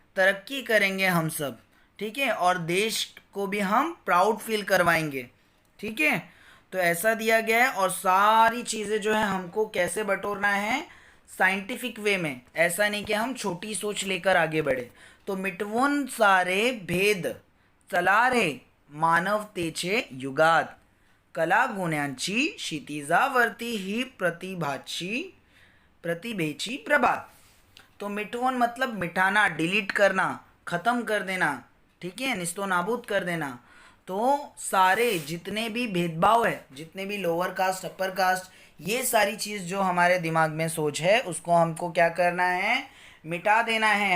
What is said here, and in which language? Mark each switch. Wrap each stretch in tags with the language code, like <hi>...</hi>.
<hi>तरक्की करेंगे हम सब। ठीक है। और देश को भी हम प्राउड फील करवाएंगे। ठीक है। तो ऐसा दिया गया है। और सारी चीज़ें जो है हमको कैसे बटोरना है? साइंटिफिक वे में। ऐसा नहीं कि हम छोटी सोच लेकर आगे बढ़े।</hi> <mr>तो मिटवून सारे भेद चलारे मानवतेचे युगात कला गुण्यांची क्षितिजावरती ही प्रतिभेची प्रभात।</mr> <hi>तो मिटवून मतलब मिटाना, डिलीट करना, ख़त्म कर देना। ठीक है। निस्तो नाबूद कर देना। तो सारे जितने भी भेदभाव है, जितने भी लोअर कास्ट, अपर कास्ट, ये सारी चीज़ जो हमारे दिमाग में सोच है, उसको हमको क्या करना है? मिटा देना है।</hi>